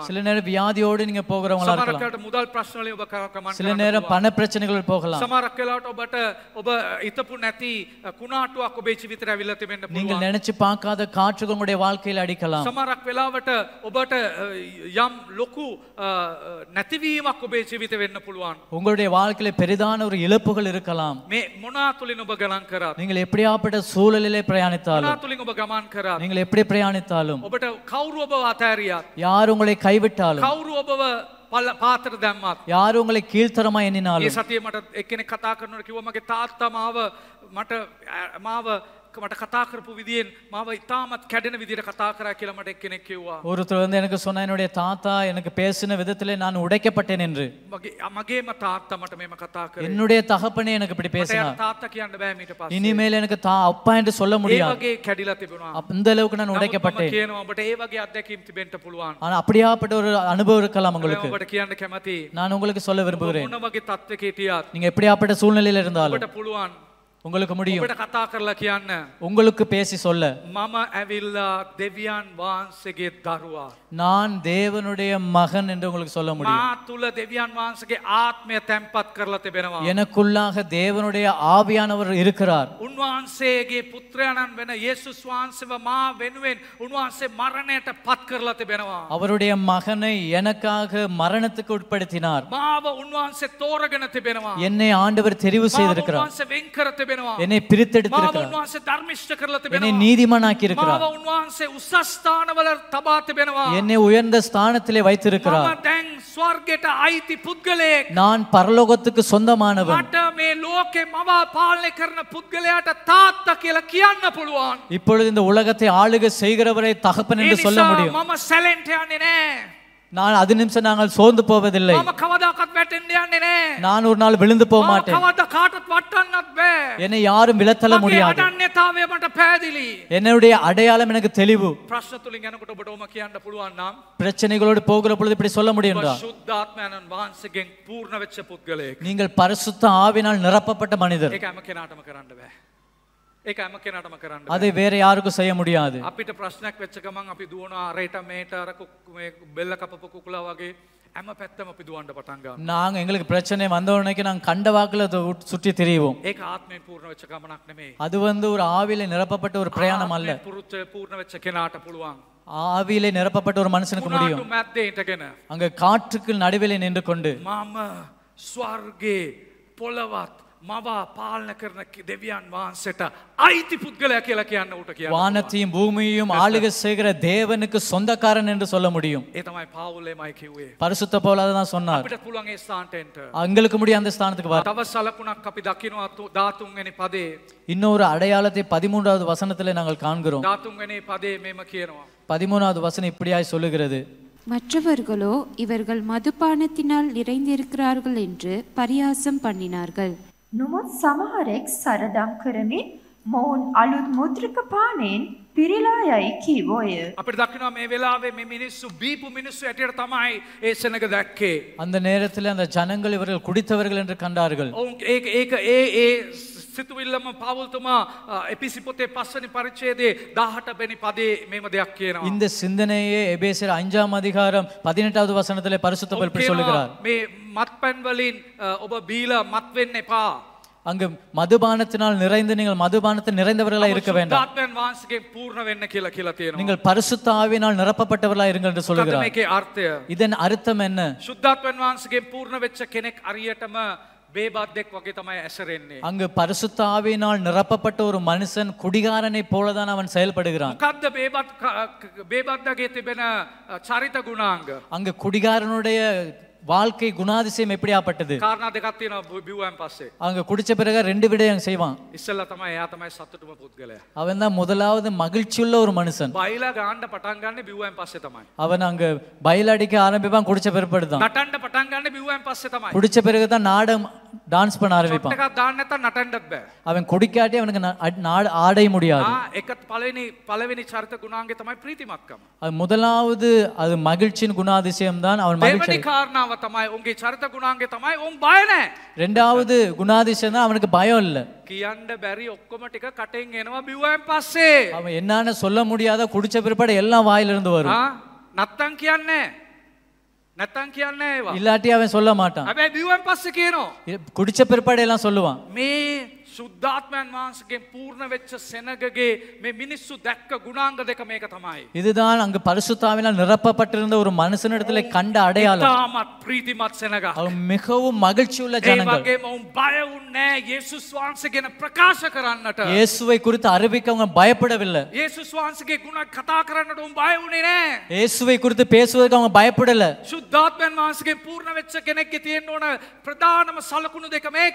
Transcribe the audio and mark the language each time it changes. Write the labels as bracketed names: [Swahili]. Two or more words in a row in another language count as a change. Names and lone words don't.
[Tamil] சில நேரம் வியாதியோடு நீங்க போகிறவங்களா [Sinhala] සමහරක් [Tamil] இருக்கலாம். [Sinhala] වෙලාවට මුදල් ප්‍රශ්න වලින් ඔබ ගමන් [Tamil] சில [Sinhala] කරන්න [Tamil] நேரம் [Sinhala] පුළුවන්. [Tamil] பண பிரச்சனைகள் போகலாம். [Sinhala] සමහරක් වෙලාවට ඔබට ඔබ හිතපු නැති කුණාටුවක් ඔබේ ජීවිතේට ඇවිල්ලා තිබෙන්න [Tamil] நீங்கள் [Sinhala] පුළුවන්. [Tamil] நினைச்சு பார்க்காத காற்றுகள் உங்களுடைய வாழ்க்கையில் அடிக்கலாம். [Sinhala] සමහරක් වෙලාවට ඔබට යම් ලොකු නැතිවීමක් ඔබේ ජීවිතේ වෙන්න පුළුවන්. [Tamil] உங்களுடைய வாழ்க்கையில பெரிதான ஒரு இழப்புகள் இருக்கலாம். [Sinhala] මේ මොනා තුලින් ඔබ ගමන් කරත් [Tamil] நீங்கள் எப்படியாப்பட்ட சூழலிலே [Sinhala] මොනා [Tamil] பிரயாணித்தாலும் [Sinhala] තුලින් ඔබ ගමන් කරත් [Tamil] நீங்கள் எப்படி பிரயாணித்தாலும் [Sinhala] ඔබට කවුරු ඔබව අතෑරියත් [Tamil] யார் உங்களை கைவிட்டாலும் [Sinhala] කවුරු ඔබව පාතර දැම්මත් [Tamil] யார் உங்களை கீழ்த்தரமா [Sinhala] ඒ [Tamil] எண்ணினாலும் [Sinhala] සතියේ මට එක්කෙනෙක් කතා කරනකොට කිව්වා මගේ තාත්තා මාව මට කතා කරපු විදියෙන් මාව ඉතාමත් කැඩෙන විදියට කතා කරා කියලා මට එක්කෙනෙක් කිව්වා. [Tamil] ஒருத்தர் வந்து எனக்கு சொன்ன என்னுடைய தாத்தா எனக்கு பேசின விதத்திலே நான் உடைக்கப்பட்டேன் என்று. [Sinhala] මගේම තාත්තා මට මේම කතා කරේ. [Tamil] என்னுடைய தகப்பனே எனக்கு இப்படி [Sinhala] මට [Tamil] பேசினார். [Sinhala] තාත්තා කියන්න බෑ මීට පස්සේ. [Tamil] இனிமேல் எனக்கு அப்பா என்று சொல்ல [Sinhala] ඒ [Tamil] முடியாது. [Sinhala] වගේ කැඩිලා තිබුණා. [Tamil] அந்த அளவுக்கு நான் [Sinhala] නමුත් මම [Tamil] உடைக்கப்பட்டேன். [Sinhala] කියනවා ඔබට ඒ වගේ අත්දැකීම් තිබෙන්න පුළුවන්. [Tamil] ஆனா அப்படியாப்பட்ட ஒரு அனுபவம் இருக்கலாம் உங்களுக்கு. [Sinhala] ඔබට කියන්න කැමතියි. [Tamil] நான் உங்களுக்கு சொல்ல விரும்புகிறேன். [Sinhala] මොන වගේ තත්ත්වයක හිටියත් [Tamil] நீங்க எப்படியாப்பட்ட சூழ்நிலையில இருந்தாலும் [Sinhala] ඔබට පුළුවන්. [Tamil] உங்களுக்கு முடியும். [Sinhala] ඔබට කතා කරලා කියන්න. [Tamil] உங்களுக்கு பேசி சொல்ல [Sinhala] මම ඇවිල්ලා දෙවියන් වහන්සේගේ දරුවා. [Tamil] நான் தேவனுடைய மகன் என்று உங்களுக்கு சொல்ல முடியும். [Sinhala] මා තුල දෙවියන් වහන්සේගේ ආත්මය තැන්පත් කරලා තිබෙනවා. [Tamil] எனக்குள்ளாக தேவனுடைய ஆவியானவர் இருக்கிறார். [Sinhala] උන්වහන්සේගේ පුත්‍රයාණන් වෙන යේසුස් වහන්සේව මා වෙනුවෙන් උන්වහන්සේ මරණයට පත් කරලා තිබෙනවා. [Tamil] அவருடைய மகனை எனக்காக மரணத்துக்கு உட்படுத்தினார். [Sinhala] මාව උන්වහන්සේ තෝරගෙන තිබෙනවා. [Tamil] என்னை ஆண்டவர் தெரிவு செய்திருக்கிறார். [Sinhala] උන්වහන්සේ වෙන් කර තිබෙනවා. [Tamil] என்னை பிரித்தெடுத்திருக்கிறார். [Sinhala] මාව උන්වහන්සේ ධර්මිෂ්ඨ කරලා [Tamil] என்னை [Sinhala] තිබෙනවා. [Tamil] நீதிமானாக்கி இருக்கிறார். [Sinhala] මාව උන්වහන්සේ උසස් ස්ථානවල තබා තිබෙනවා. [Tamil] என்னை உயர்ந்த ஸ்தானத்திலே வைத்திருக்கிறார். [Sinhala] මම දැන් ස්වර්ගයට අයිති පුද්ගලයෙක්. [Tamil] நான் பரலோகத்துக்கு சொந்தமானவன். [Sinhala] මට මේ ලෝකේ මව පාලනය කරන පුද්ගලයාට තාත්තා කියලා කියන්න පුළුවන්. [Tamil] இப்பொழுது இந்த உலகத்தை ஆளுகை செய்கிறவரை தகப்பன் என்று சொல்ல முடியும். [Sinhala] මම සැලෙන්ට යන්නේ නෑ. [Tamil] நான் அது நிமிஷம் நாங்கள் சோர்ந்து போவதில்லை. [Sinhala] මම කවදාකවත් වැටෙන්න යන්නේ නෑ. [Tamil] நான் ஒரு நாள் விழுந்து போக மாட்டேன். [Sinhala] කවදා කාටවත් වටන්නත් බෑ. [Tamil] என்னை யாரும் விலத்தள்ள [Sinhala] මගේ [Tamil] முடியாது. [Sinhala] අනන්‍යතාවය මට පැහැදිලි. [Tamil] என்னுடைய அடையாளம் எனக்கு தெளிவு. [Sinhala] ප්‍රශ්න තුලින් යනකොට ඔබට ඔම කියන්න පුළුවන් නම් [Tamil] பிரச்சனைகளோடு போகிற பொழுது இப்படி சொல்ல முடியும் [Sinhala] ඔබ ශුද්ධාත්මයන්න් වහන්සේගෙන් පූර්ණ වෙච්ච පුද්ගලයෙක්. [Tamil] நீங்கள் பரிசுத்த ஆவினால் நிரப்பப்பட்ட மனிதர். [Sinhala] ඒක හැම කෙනාටම කරන්න බෑ. ඒක හැම කෙනාටම කරන්න බෑ. [Tamil] அதை வேற யாருக்கும் செய்ய முடியாது. [Sinhala] අපිට ප්‍රශ්නයක් වෙච්ච ගමන් අපි දුවනවා අරයට මේට අර මේ බෙල්ල කපපු කුකුලා වගේ හැම පැත්තම අපි දුවන්න පටන් ගන්නවා. [Tamil] நாங்க எங்களுக்கு பிரச்சனை வந்த உடனே நாங்க கண்ட வாக்குல சுற்றி திரிவோம். [Sinhala] ඒක ආත්මයෙන් පූර්ණ වෙච්ච ගමනක් නෙමෙයි. [Tamil] அது வந்து ஒரு ஆவியில நிரப்பப்பட்ட ஒரு பிரயாணம் அல்ல. [Sinhala] පූර්ණ වෙච්ච කෙනාට පුළුවන්. [Tamil] ஆவியிலே நிரப்பப்பட்ட ஒரு மனுஷனுக்கு முடியும். [Sinhala] උනාටු මැද්දේ හිටගෙන [Tamil] அங்க காற்றுக்கு நடுவிலே நின்று கொண்டு [Sinhala] මම ස්වර්ගේ පොළවත් මව පාලන කරන දෙවියන් වහන්සේට අයිති පුද්ගලයා කියලා කියන්න උට කියන්න. [Tamil] வானத்தையும் பூமியையும் ஆளுகை செய்கிற தேவனுக்கு சொந்தக்காரன் என்று சொல்ல முடியும். [Sinhala] ඒ තමයි පවුලේමයි කිව්වේ. [Tamil] பரிசுத்த பவுல் தான் சொன்னார். [Sinhala] අපිට පුළුවන් ඒ ස්ථානට එන්න. [Tamil] எங்களுக்கு முடியும் அந்த ஸ்தானத்துக்கு வர. [Sinhala] තව සලකුණක් අපි දකිනවා 13 වෙනි පදේ. [Tamil] இன்னொரு அடையாளத்தை 13வது வசனத்திலே நாங்கள் காண்கிறோம். [Sinhala] 13 වෙනි පදේ මෙම කියනවා. [Tamil] 13வது வசனம் இப்படியாய் சொல்லுகிறது. மற்றவர்களோ இவர்கள் மதுபானத்தினால் நிறைந்திருக்கிறார்கள் என்று பரியாசம் பண்ணினார்கள். [Sinhala] නොමුත් සමහරෙක් සරදම් කරමින් මොවුන් අලුත් මුද්‍රික පානෙන් පිරීලා යයි කීවෝය. අපිට දකිනවා මේ වෙලාවේ මේ මිනිස්සු බීපු මිනිස්සු ඇටියට තමයි ඒ සෙනඟ දැක්කේ. [Tamil] அந்த நேரத்தில் அந்த ஜனங்கள் இவர்கள் குடித்தவர்கள் என்று கண்டார்கள். [Sinhala] ඒක ඒ සිතුවිල්ලම පවුල්තුමා එපිසි පොතේ 5 වෙනි පරිච්ඡේදයේ 18 වෙනි පදේ මේම දෙයක් කියනවා. [Tamil] இந்த சிந்தனையே எபேசியர் 5ஆம் அதிகாரம் 18வது வசனத்திலே பரிசுத்த பவுல் இப்படி சொல்லுகிறார். [Sinhala] මේ මත්පැන් වලින් ඔබ බීලා මත් වෙන්න එපා. [Tamil] அங்கு மதுபானத்தினால் நிறைந்து நீங்கள் மதுபானத்தில் நிறைந்தவர்களாய் இருக்க வேண்டாம். [Sinhala] සුද්ධාත්මයන් වහන්සේගෙන් පූර්ණ වෙන්න කියලා තියෙනවා. [Tamil] நீங்கள் பரிசுத்த ஆவியினால் நிரப்பப்பட்டவர்களாய் இருங்கள் என்று சொல்லுகிறார். [Sinhala] මේකේ අර්ථය. [Tamil] இதன் அர்த்தம் என்ன? [Sinhala] සුද්ධාත්මයන් වහන්සේගෙන් පූර්ණ වෙච්ච කෙනෙක් අරියටම බේබද්දෙක් වගේ තමයි ඇසරෙන්නේ. [Tamil] அங்கு பரிசுத்த ஆவியினால் நிரப்பப்பட்ட ஒரு மனுஷன் குடிகாரனை போலதான் அவன் செயல்படுகிறான். [Sinhala] මොකද්ද බේබද්දගේ තිබෙන චරිත ගුණාංග? [Tamil] அங்கு குடிகாரனுடைய வாழ்க்கை குணாதிசயம் எப்படியாப்பட்டது? [Sinhala] කාරණා දෙකක් තියෙනවා බිව්වන් පස්සේ. [Tamil] அங்க குடிச்ச பிறகு ரெண்டு விடயம் செய்வான். [Sinhala] ඉස්සෙල්ලා තමයි එයා තමයි සතුටුම පුද්ගලයා. [Tamil] அவன் தான் முதலாவது மகிழ்ச்சியுள்ள ஒரு மனுஷன். [Sinhala] බයිලා ගාන්න පටන් ගන්න බිව්වන් පස්සේ තමයි. [Tamil] அவன் அங்க பயிலடிக்க ஆரம்பிப்பான் குடிச்ச பிற்பாடு தான். [Sinhala] නටන්න පටන් ගන්න බිව්වන් පස්සේ තමයි. [Tamil] குடிச்ச பிறகு தான் நாடகம் டான்ஸ் பண்ண ஆரம்பிப்பான். [Sinhala] එකක් දාන්න නැත්නම් නටන්නත් බෑ. [Tamil] அவன் குடிக்காட்டி அவனுக்கு ஆடை முடியாது. [Sinhala] එකත් පළවෙනි චරිත ගුණාංගේ තමයි ප්‍රීතිමත්කම. [Tamil] அது முதலாவது அது மகிழ்ச்சியின் குணாதிசயம் தான் அவன் மகிழ்ச்சி. [Sinhala] දෙවෙනි කාරණාව තමයි උන්ගේ චරිත ගුණාංගේ තමයි උන් බය නැහැ. [Tamil] இரண்டாவது குணாதிசயம் தான் அவனுக்கு பயம் இல்ல. [Sinhala] කියන්න බැරි ඔක්කොම ටික කටෙන් එනවා බිව්වන් පස්සේ. [Tamil] அவன் என்னன்னு சொல்ல முடியாத குடிச்ச பிற்பாடு எல்லாம் வாயில இருந்து வரும். [Sinhala] නැත්තම් කියන්නේ නැත්තම් කියන්නේ ඒවා. [Tamil] இல்லாட்டி அவன் சொல்ல மாட்டான். [Sinhala] හැබැයි බිව්වන් පස්සේ කියනවා. [Tamil] குடிச்ச பிற்பாடு எல்லாம் சொல்லுவான். [Sinhala] මේ සුද්ධාත්මයන් වහන්සේගෙන් පූර්ණ වෙච්ච සෙනගගේ මේ මිනිස්සු දැක්ක ගුණාංග දෙක මේක තමයි. [Tamil] இதுதான் அங்கு பரிசுத்தாவினால் நிரப்பப்பட்டிருந்த ஒரு மனுஷனிடத்திலே கண்ட அடையாளம். [Sinhala] තාමත් ප්‍රීතිමත් සෙනගක්. [Tamil] அவன் மிகவும் மகிழ்ச்சியுள்ள [Sinhala] ඒ [Tamil] ஜனங்கள். [Sinhala] වගේම උන් බය වුණේ යේසුස් වහන්සේ ගැන ප්‍රකාශ කරන්නට. [Tamil] இயேசுவை குறித்து அறிவிக்க அவங்க பயப்படவில்லை. [Sinhala] යේසුස් වහන්සේගේ ගුණ කතා කරන්නට උන් බය වුණේ නෑ. [Tamil] இயேசுவை குறித்து பேசுவதற்கு அவங்க பயப்படல. [Sinhala] සුද්ධාත්මයන් වහන්සේගෙන් පූර්ණ වෙච්ච කෙනෙක්ගේ තියෙන්න ඕන ප්‍රධානම සලකුණු දෙක මේක.